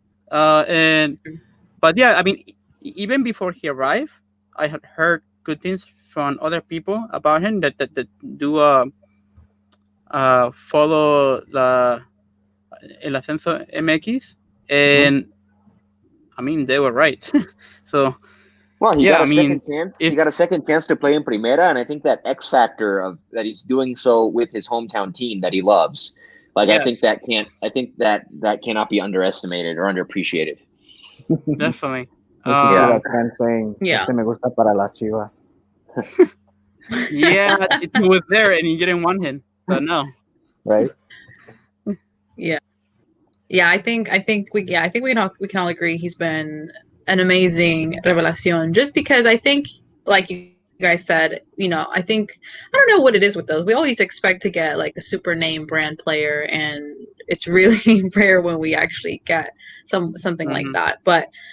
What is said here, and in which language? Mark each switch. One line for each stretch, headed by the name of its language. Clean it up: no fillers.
English: But yeah, I mean, even before he arrived, I had heard good things from other people about him that do follow the El Ascenso MX, and I mean they were right. So. Well, he got a second chance. He got a second chance to play in Primera, and I think that X factor of that he's doing so with his hometown team that he loves. Like I think that cannot be underestimated or underappreciated. Definitely. Saying,
Spanish: "Este me gusta para las Chivas."
English: Yeah, he was there and you didn't want him, but no. Right. Yeah. I think we can all agree he's been an amazing revelación, just because I think, like you guys said, I think, I don't know what it is with those. We always expect to get like a super name brand player, and it's really rare when we actually get something like that. But